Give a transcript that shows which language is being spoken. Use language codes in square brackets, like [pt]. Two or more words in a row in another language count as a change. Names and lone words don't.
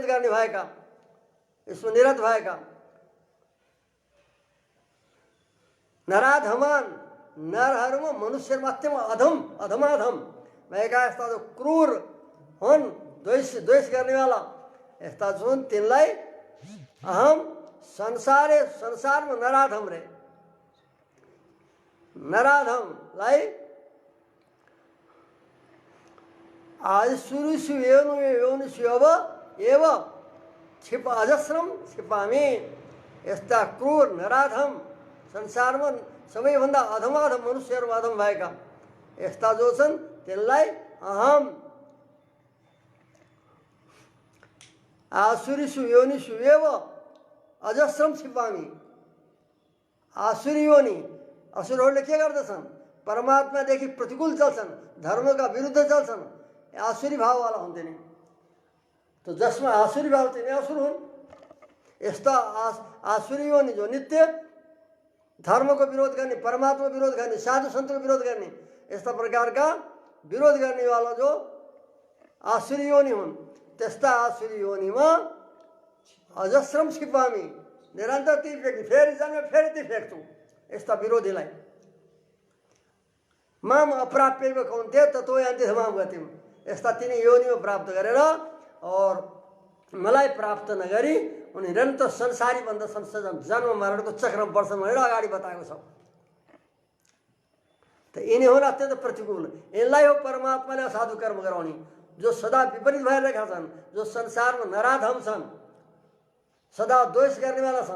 [ne] गर्ने भएका, यसमा निरत भएका, नराधमान, नरहरूमा मनुष्यहरूमा अत्यन्त अधम अधमाधम भएका यस्ता जो क्रूर हुन्, द्वेष गर्नेवाला यस्ता जुन, तिनलाई अहम संसारमा नराधम रे, [sa] नराधमलाई आसुरीषु योनिषु एव अजस्रम छिपामी। [ne] यस्ता क्रूर नराधम संसारमा सबैभन्दा अधमाधम मनुष्यहरू अधम भएका यस्ता जो छन् तिनलाई [sa] अहम आसुरीषु योनिषु एव अजस्रम छिपामी। [ne] आसुरी योनि, असुरहरूले के गर्दछन्? परमात्मादेखि प्रतिकूल चल्छन्, धर्मका विरुद्ध चल्छन्, आसुरी भाववाला हुन्थे नि। तो जसमा आसुरी भाव तिनी असुर हुन्। यस्ता आसुरी योनि जो नित्य धर्मको विरोध गर्ने, परमात्मा विरोध गर्ने, साधु सन्तको विरोध गर्ने, यस्ता प्रकारका विरोध गर्नेवाला जो आसुरी योनि हुन्, त्यस्ता आसुरी योनिमा [sa] अजस्रम छिपामी, [ne] निरन्तर ती फ्याँक्ने, फेरि जन्मे फेरि ती फ्याँक्छु यस्ता विरोधीलाई। [sa] माम अप्राप्यैव कौन्ते ततो यान्ति धमाम गतिम। [ne] यस्ता तिनी योनिमा प्राप्त गरेर और मलाई प्राप्त नगरी उनी निरन्तर संसारी भन्दा संसार जन्म मरणको चक्रमा पर्छन् भनेर अगाडि बताएको छ। त यिनी हुन् अत्यन्त प्रतिकूल। यिनलाई हो परमात्माले असाधु कर्म गराउने, जो सदा विपरीत भइरहेका छन्, जो संसारमा नराधम छन्, सदा द्वेष गर्नेवाला छन्।